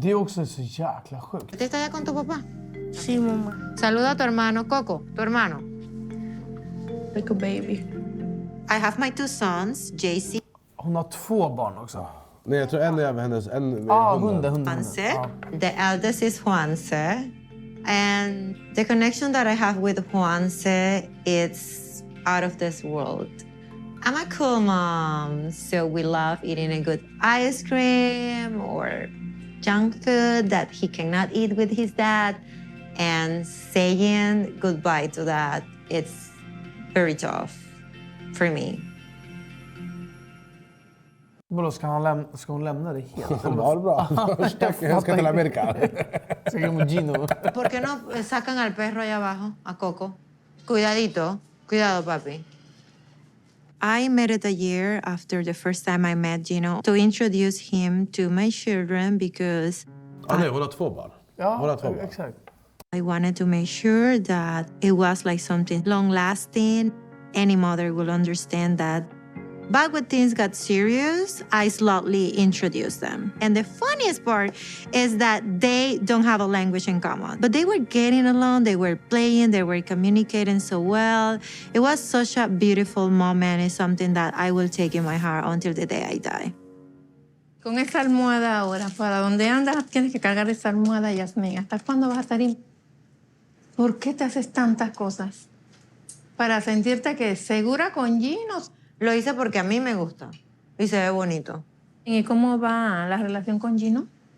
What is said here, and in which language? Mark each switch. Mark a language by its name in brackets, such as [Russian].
[Swedish] Det är också så jäkla sjukt. [Spanish] ¿Estás allá con tu papá? Sí, mamá. Saluda a tu hermano, Coco, tu hermano. [English] Like a baby. I have my 2 sons, JC. [Swedish] Hon har 2 barn också. Nej, jag tror en är hennes... hunden. [English] Juanse. The eldest is Juanse. And the connection that I have with Juanse, it's out of this world. I'm a cool mom, so we love eating a good ice cream or junk food that he cannot eat with his dad. And saying goodbye to that, it's very tough for me. [Swedish] Vadå, ska hon lämna det helt? Ja, det är bra. Jag ska till Amerika. Ska gå med Gino. [Spanish] ¿Por qué no sacan al perro allá abajo, a Coco? Cuidadito. Cuidado, papi. [English] I met it a year after the first time I met Gino to introduce him to my children because [Swedish] Nej, hon har 2 barn. Hon har 2 barn. Exakt. [English] I wanted to make sure that it was like something long-lasting. Any mother will understand that. But when things got serious, I slowly introduced them. And the funniest part is that they don't have a language in common. But they were getting along, they were playing, they were communicating so well. It was such a beautiful moment. It's something that I will take in my heart until the day I die. [Spanish] Con esa almohada ahora, ¿para dónde andas? Tienes que cargar esa almohada, Jasmine. ¿Hasta cuándo vas a estar ahí? ¿Por qué te haces tantas cosas? Para sentirte que segura con Gino. Lo hice porque a mí me gusta y se ve bonito. ¿Y cómo va la relación con Gino?